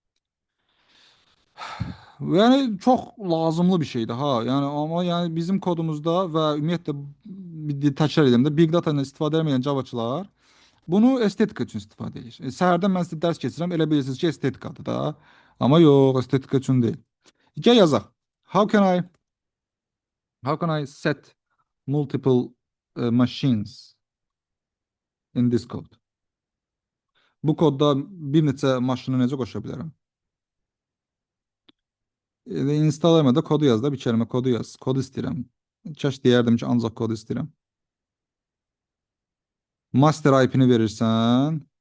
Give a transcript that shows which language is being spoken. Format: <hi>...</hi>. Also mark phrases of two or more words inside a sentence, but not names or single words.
<az>Yəni çox lazımlı bir şeydir ha. Yəni amma yəni bizim kodumuzda və ümumiyyətlə bir təkrar edirəm də</az> <en>Big Data</en> <az>ilə istifadə etməyən Javaçılar bunu estetika üçün istifadə edir. Səhərdən mən sizə dərs keçirəm, elə bilirsiniz ki, estetikadır da. Amma yox, estetika üçün deyil. Gəl yazaq.</az> <en>How can I how can I set multiple machines in this code?</en> <az>Bu kodda bir neçə maşını necə qoşa bilərəm? Install etmədə kodu yaz da, bir kəlmə kodu yaz. Kod istəyirəm. Kaş deyərdim ki, ancaq kod istəyirəm. Master IP-ni verirsən.</az>